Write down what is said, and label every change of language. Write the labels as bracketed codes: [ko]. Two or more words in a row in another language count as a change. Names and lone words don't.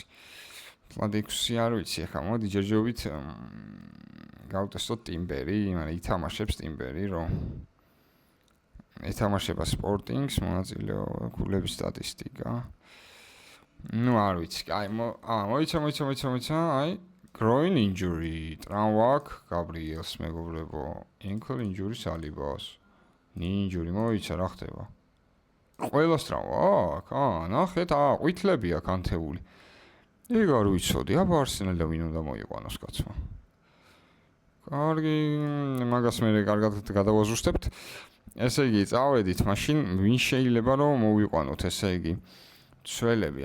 [ka] თლად 6 არ ვიცი, ეხა მოდი ჯერჯერობით გავტესტოთ ტიმბერი, მაგრამ ითამაშებს ტიმბერი, რომ ეთამაშება სპორტინგს, მონაწილეობა, გულების სტატისტიკა. ნუ არ ვიცი, აი, მოიცა, აი, [en] groin injury, [ka] ტრავმა აქვს გაბრიელს მეგობრებო, [en] ankle injury სალიბას. knee injury [ka] მოიცა რა ხდება? ყველას ტრავმა აქვს, ნახეთ, ყვითლები აქვს ანთეული. ეგ არ ვიცოდი, აბა არსენალი და ვინ უნდა მოიყვანოს კაცმა. კარგი, მაგას მე კარგად გადავაზუსტებთ. ესე იგი, წავედით, მაშინ ვინ შეიძლება რომ მოვიყვანოთ, ესე იგი, მცველები.